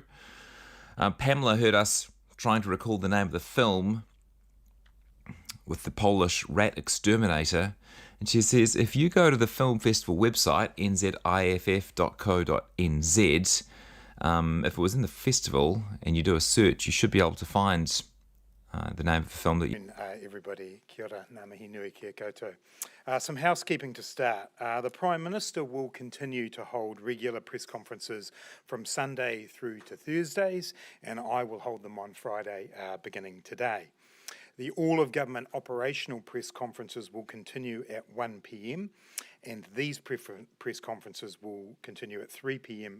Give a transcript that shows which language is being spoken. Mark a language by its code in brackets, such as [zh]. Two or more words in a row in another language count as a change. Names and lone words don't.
[en] Pamela heard us trying to recall the name of the film with the Polish rat exterminator, and she says if you go to the film festival website, nziff.co.nz, if it was in the festival and you do a search, you should be able to find the name of the film that you... Everybody, [mi] kia ora, ngā mihi nui kia koutou. [en] Some housekeeping to start. The Prime Minister will continue to hold regular press conferences from Sunday through to Thursdays, and I will hold them on Friday beginning today. The all-of-government operational press conferences will continue at 1 p.m, and these press conferences will continue at 3 p.m.